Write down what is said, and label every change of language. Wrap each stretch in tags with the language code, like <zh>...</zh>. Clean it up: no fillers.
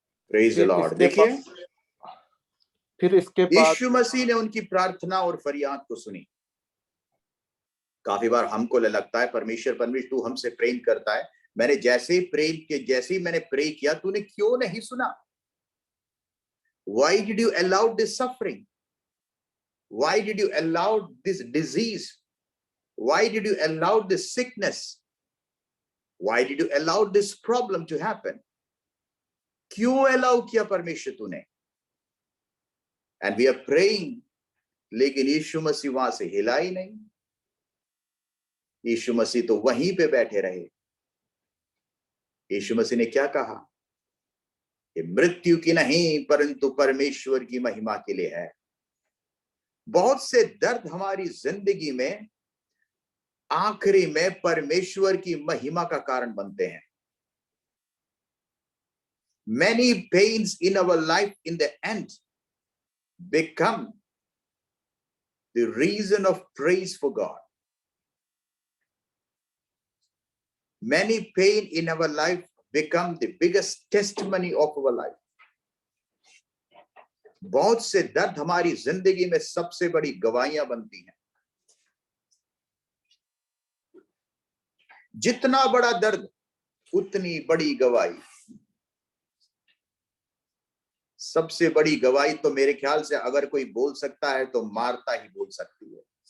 <hi>Praise the Lord. देखिए, फिर इसके बाद यीशु मसीह ने उनकी प्रार्थना और फरियाद को सुनी। काफी बार हमको लगता है परमेश्वर तू हमसे प्रेम करता है, मैंने जैसे ही मैंने प्रे किया, तूने क्यों नहीं सुना?</hi> <en>Why did you allow this suffering? Why did you allow this disease? Why did you allow this sickness? Why did you allow this problem to happen?</en> <hi>क्यों allow किया परमेश्वर तूने?</hi> <en>And we are praying,</en> <hi>लेकिन यीशु मसीह वहां से हिला ही नहीं। यीशु मसीह तो वहीं पे बैठे रहे। यीशु मसीह ने क्या कहा? कि मृत्यु की नहीं, परंतु परमेश्वर की महिमा के लिए है। बहुत से दर्द हमारी जिंदगी में आखिरी में परमेश्वर की महिमा का कारण बनते हैं।</hi> <en>Many pains in our life in the end become the reason of praise for God. Many pain in our life become the biggest testimony of our life.</en> <hi>बहुत से दर्द हमारी जिंदगी में सबसे बड़ी गवाहियां बनती हैं। जितना बड़ा दर्द उतनी बड़ी गवाही। सबसे बड़ी गवाही तो मेरे ख्याल से अगर कोई बोल सकता है तो मार्ता ही बोल सकती है।</hi>